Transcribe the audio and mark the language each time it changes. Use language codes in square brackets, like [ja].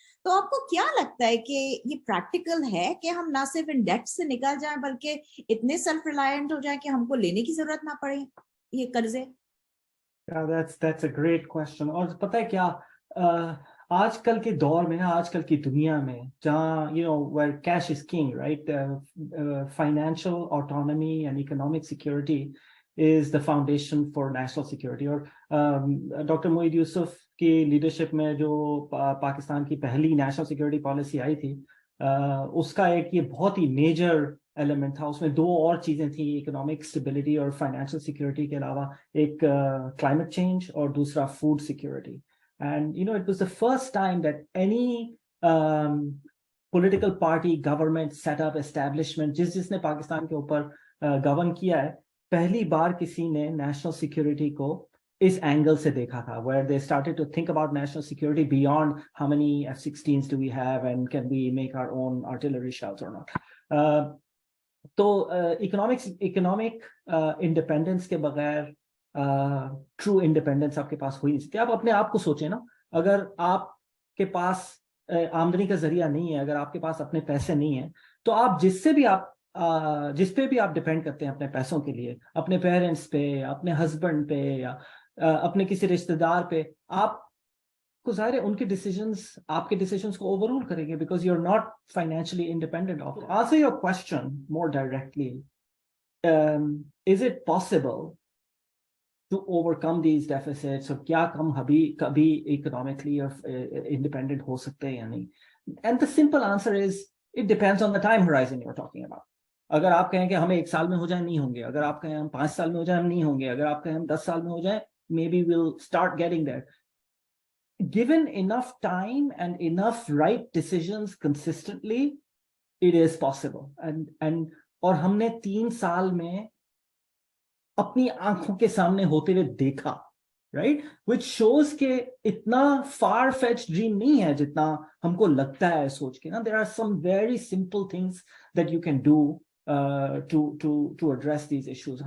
[ur] تو آپ کو کیا لگتا ہے کہ یہ پریکٹیکل ہے کہ ہم نہ صرف ان ڈیٹ سے نکل جائیں بلکہ اتنے سیلف ریلائنٹ ہو جائیں کہ ہم کو لینے کی ضرورت نہ پڑے یہ قرضے؟ [en] That's a great question. [ur] اور پتہ ہے کیا, آج کل کے دور میں, آج کل کی دنیا میں جہاں [en] where cash is king, right? Financial autonomy and economic security is the foundation for national security. [ur] اور ڈاکٹر معید یوسف کی لیڈرشپ میں جو پاکستان کی پہلی نیشنل سیکورٹی پالیسی آئی تھی, اس کا ایک یہ بہت ہی میجر ایلیمنٹ تھا, اس میں دو اور چیزیں تھیں, اکنامک اسٹیبلٹی اور فائنینشیل سیکورٹی کے علاوہ ایک کلائمیٹ چینج اور دوسرا food security. [en] And it was the first time that any political party, government, set up, establishment, [ur] جس نے پاکستان کے اوپر گورن کیا ہے, پہلی بار کسی نے نیشنل سیکورٹی کو اس اینگل سے دیکھا تھا, [en] where they started to think about national security beyond how many F-16s do we have and can we make our own artillery shells or not. [ur] تو [en] economic independence [ur] کے بغیر ٹرو انڈیپینڈنس آپ کے پاس ہو ہی نہیں سکتی. آپ اپنے آپ کو سوچیں نا, اگر آپ کے پاس آمدنی کا ذریعہ نہیں ہے, اگر آپ کے پاس اپنے پیسے نہیں ہیں, تو آپ جس پہ بھی آپ ڈیپینڈ کرتے ہیں اپنے پیسوں کے لیے, اپنے پیرنٹس پہ, اپنے ہسبینڈ پہ, یا اپنے کسی رشتے دار پہ, آپ کو ظاہر ہے ان کے ڈیسیجنز آپ کے ڈیسیجنز کو اوور رول کریں گے, [en] Because you are not financially independent of. Answer your question more directly, is it possible to overcome these deficits, [ur] اور کیا ہم کبھی economically independent ہو سکتے ہیں یا نہیں؟ [en] And the simple answer is it depends on the time horizon you're talking about. [ur] اگر آپ کہیں کہ ہمیں 1 سال میں ہو جائیں, نہیں ہوں گے. اگر آپ کہیں ہم 5 سال میں ہو جائیں, ہم نہیں ہوں گے. اگر آپ کہیں ہم 10 سال میں ہو جائیں, [en] maybe we'll start getting there. Given enough time and enough right decisions consistently, it is possible. And [ur] اور ہم نے 3 سال میں اپنی آنکھوں کے سامنے ہوتے ہوئے دیکھا, [en] right, which shows [ur] کہ اتنا [en] far fetched dream [ur] نہیں ہے جتنا ہم کو لگتا ہے سوچ کے نا. [en] There are some very simple things that you can do to address these issues.